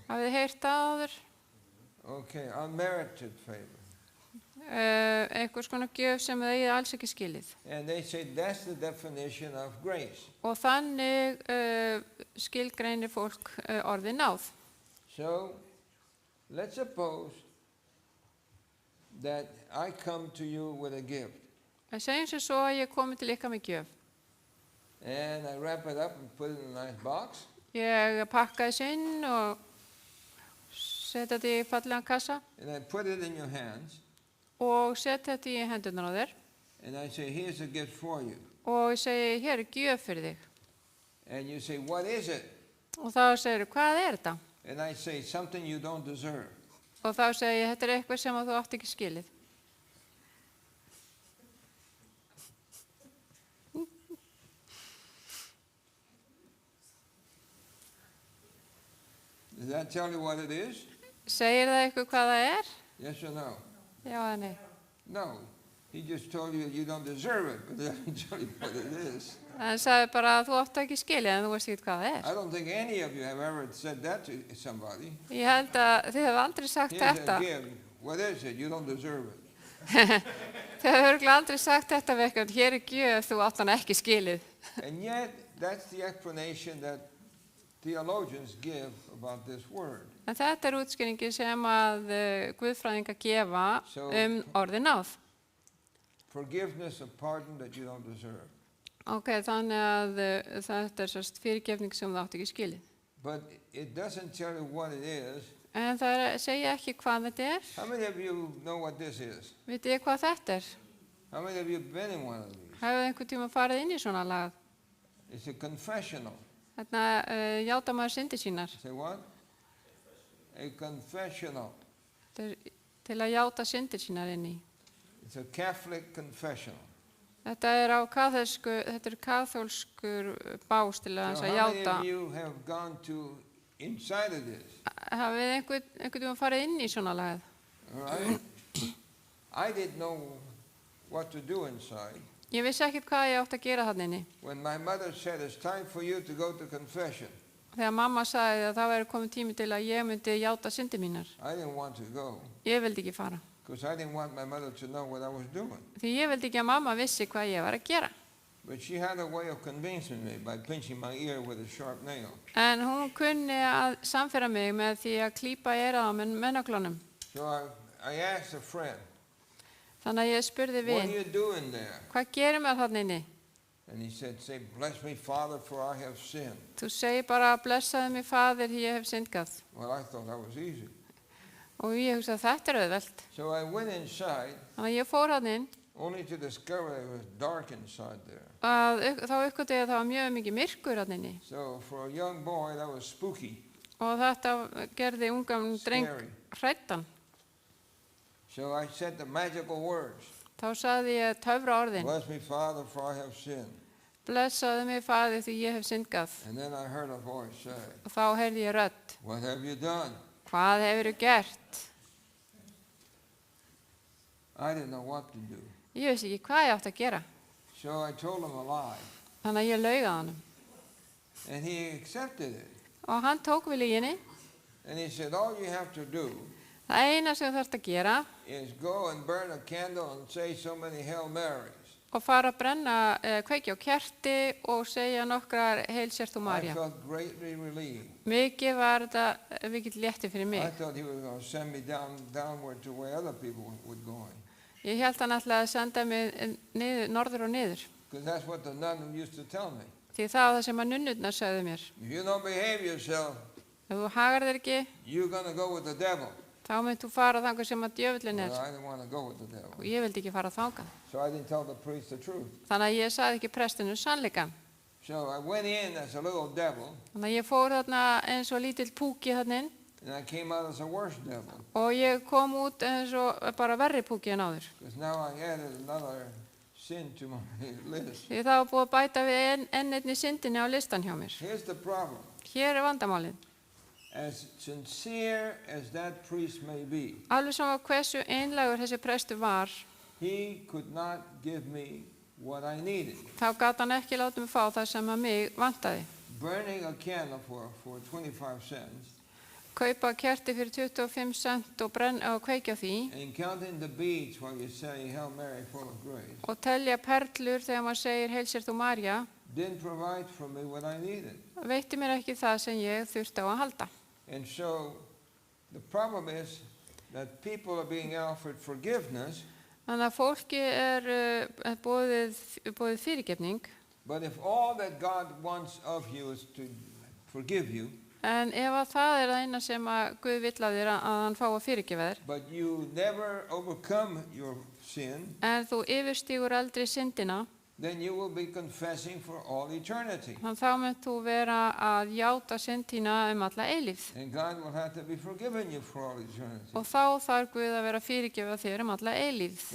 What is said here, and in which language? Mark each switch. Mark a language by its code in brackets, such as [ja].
[is] Hafið þið heyrt það áður? [en] Okay, unmerited favor. [is] Einhvers konar gjöf sem þið eigið alls ekki skilið. [en] And they say that's the definition of grace. [is] Og þannig skilgreinir fólk orðið náð. [en] So, let's suppose that I come to you with a gift. [is] En segjum sem svo að ég komi til ykkar með gjöf. [en] And I wrap it up and put it in a nice box. [is] Ég pakka þessu inn og setja þetta í fallegan kassa [en] And I put it in your hands. [is] og setja þetta í hendurnar á þér. [en] And I say, here's a gift for you. [is] Og ég segi, hér er gjöf fyrir þig. [en] And you say, what is it? [is] Og þá segir þú, hvað er þetta? [en] And I say, something you don't deserve. [is] Og þá segi ég, þetta er eitthvað sem þú átt ekki skilið. [en] Does that tell you what it is? [is] Segir það eitthvað hvað það er? [en] Yes or no? [is] Já eða nei? [en] No. He just told you you don't deserve it, but it doesn't tell you what it is. [is] Hann sagði bara að þú átt ekki skilið en þú veist ekki hvað það er. [en] I don't think any of you have ever said that to somebody. [is] Ég held að þið hefur aldrei sagt [en] Here's [is] þetta. [en] a gift. What is it? You don't deserve it. [is] Þið hefur örugglega aldrei sagt þetta við eitthvað, hér er gjöf, þú átt hann ekki skilið. [en] And yet, that's the explanation that theologians give about this word. [is] En þetta er útskýringin sem að guðfræðingar gefa [en] So- [is] orðið náð. [en] Forgiveness of pardon that you don't deserve. [is] Ok, þannig að þetta er sérst fyrirgefning sem þú átt ekki skilið. [en] But it doesn't tell you what it is. [is] En það segja ekki hvað þetta er. [en] How many of you know what this is? [is] Vitið þið hvað þetta er? [en] How many of you have been in one of these? [is] Hafið einhvern tíma farið inn í svona lag? [en] It's a confessional. [is] Þarna játa maður syndir sínar. [en] Say what? A confessional. [is] Þetta til að játa syndir sínar inn í. [en] It's a Catholic confessional. [is] Þetta á þetta kaþólskur bás til að [en] So [is] að [en] how many [is] játa. [en] of you have gone to inside of this? [is] Hafið einhvern tíma farið inn í svona lagað? [en] All right? I didn't know what to do inside. [is] Ég vissi ekkert hvað ég átti að gera þarna inni. [en] When my mother said, it's time for you to go to confession, [is] Þegar mamma sagði að það væri komið tími til að ég myndi játa syndir mínar. [en] I didn't want to go [is] Ég vildi ekki fara. [en] because I didn't want my mother to know what I was doing. [is] Því ég vildi ekki að mamma vissi hvað ég var að gera. [en] But she had a way of convincing me by pinching my ear with a sharp nail. [is] En hún kunni að samfæra mig með því að klípa eyrað á með naglunum. [en] So I asked a friend, [is] Þannig að ég spurði [en] what are [is] vin, [en] you doing there? [is] hvað gerir maður þarna inni? [en] And he said, say, bless me, Father, for I have sinned. [is] Þú segir bara blessaðu mig faðir því ég hef syndgað. [en] Well, I thought that was easy. [is] Og ég hugsaði þetta auðvelt. [en] So I went inside [is] Þannig að ég fór hann inn [en] only to discover it was dark inside there. [is] þá uppgötaði ég að það var mjög mikið myrkur hann inni. [en] So for a young boy, that was spooky, [is] Og þetta gerði ungan dreng [en] scary. [is] hrættan. [en] So I said the magical words, [is] Þá sagði ég töfra orðin. [en] bless me, Father, for I have sinned. [is] Blessaðu mig faðir því ég hef syndgað. [en] And then I heard a voice say, [is] Og þá heyrði ég rödd. [en] what have you done? [is] Hvað hefurðu gert? [en] I didn't know what to do. [is] Ég vissi ekki hvað ég átti að gera. [en] So I told him a lie. [is] Þannig að ég laug að honum. [en] And he accepted it. [is] Og hann tók við lyginni. [en] And he said, all you have to do [is] Það eina sem þú þarft að gera [en] is go and burn a candle and say so many Hail Marys. [is] og fara að brenna, kveikja á kerti og segja nokkrar heilsert og [en] I [is] Marja. [en] felt greatly relieved. [is] Mikið var þetta mikill létti fyrir [en] I [is] mig. [en] thought he was going to send me downward to where other people were going. [is] Ég held hann ætlaði að senda mig niður, norður og niður. [en] Because that's what the nun used to tell me. [is] Því það var það sem að nunnurnar sögðu mér. [en] If you don't behave yourself, [is] Ef þú hagar þér ekki, [en] you're going to go with the devil. [is] þá mynd þú fara þangað sem að djöfullin [en] Well, [is] er. [en] I didn't want to go with the devil. [is] Og ég vildi ekki fara þangað. [en] So I didn't tell the priest the truth. [is] Þannig að ég sagði ekki prestinu sannleikann. [en] So I went in as a little devil, [is] Þannig að ég fór þarna eins og lítill púki þarna inn [en] and I came out as a worse devil. [is] og ég kom út eins og bara verri púki en áður. [en] Because now I added another sin to my list. [is] Því það var búið að bæta við enn einni syndinni á listan hjá mér. [en] Here's the problem. [is] Hér er vandamálið. [en] As sincere as that priest may be, [is] Alveg sama hversu einlægur þessi prestur var, [en] he could not give me what I needed. [is] þá gat hann ekki látið mig fá það sem að mig vantaði. [en] Burning a candle for 25 cents [is] Kaupa kerti fyrir 25 cent og kveikja á því [en] and counting the beads while you say Hail Mary full of grace [is] og telja perlur þegar maður segir heilsert og Marja, [en] didn't provide for me what I needed. [is] veitti mér ekki það sem ég þurfti á að halda. [en] And so the problem is that people are being offered forgiveness, [is] Þannig að fólki er boðið fyrirgefning, [en] but if all that God wants of you is to forgive you, [is] en ef að það er það eina sem að Guð vill að þér að hann fá að fyrirgefa þér, [en] but you never overcome your sin, [is] en þú yfirstígur aldrei syndina, [en] then you will be confessing for all eternity. [is] þannig þá mynd þú vera að játa syndina alla eilífð. [en] And God will have to be forgiving you for all eternity. [is] Og þá þarf Guð að vera að fyrirgefa þér alla eilífð.